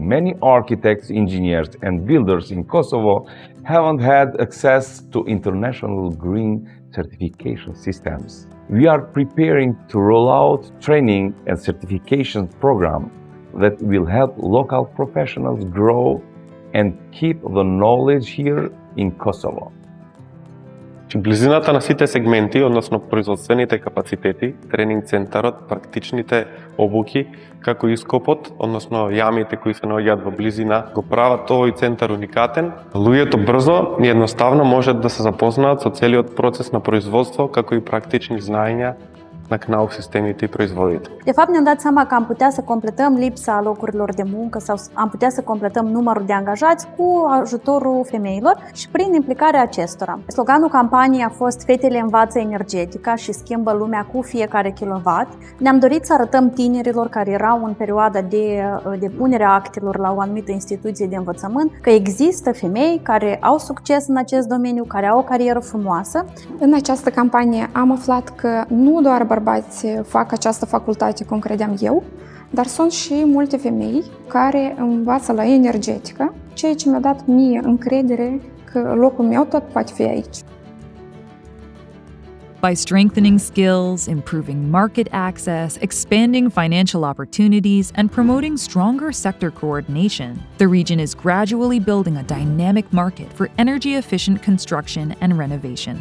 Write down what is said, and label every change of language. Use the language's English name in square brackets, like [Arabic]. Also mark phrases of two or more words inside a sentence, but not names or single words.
[English] Many architects, engineers, and builders in Kosovo haven't had access to international green certification systems. We are preparing to roll out training and certification program that will help local professionals grow and keep the knowledge here in Kosovo. [Macedonian] Близината на сите сегменти, односно производствените капацитети, тренинг центарот, практичните обуки, како и скопот, односно јамите кои се наоѓаат во близина, го прават овој центар уникатен. Луѓето брзо и едноставно можат да се запознаат со целиот процес на производство, како и практични знаења на CNAU sistemите и производите. [Romanian] De fapt, ne-am dat seama că am putea să completăm lipsa locurilor de muncă sau am putea să completăm numărul de angajați cu ajutorul femeilor și prin implicarea acestora. Sloganul campaniei a fost Fetele învață energetica și schimbă lumea cu fiecare kilowatt. Ne-am dorit să arătăm tinerilor care erau în perioada de depunere a actelor la o anumită instituție de învățământ că există femei care au succes în acest domeniu, care au o carieră frumoasă. În această campanie am aflat că nu doar bărbați fac această facultate cum credeam eu, dar sunt și multe femei care învață la energetică, ceea ce mi-a dat mie încredere că locul meu tot poate fi aici. [English] By strengthening skills, improving market access, expanding financial opportunities, and promoting stronger sector coordination, the region is gradually building a dynamic market for energy-efficient construction and renovation.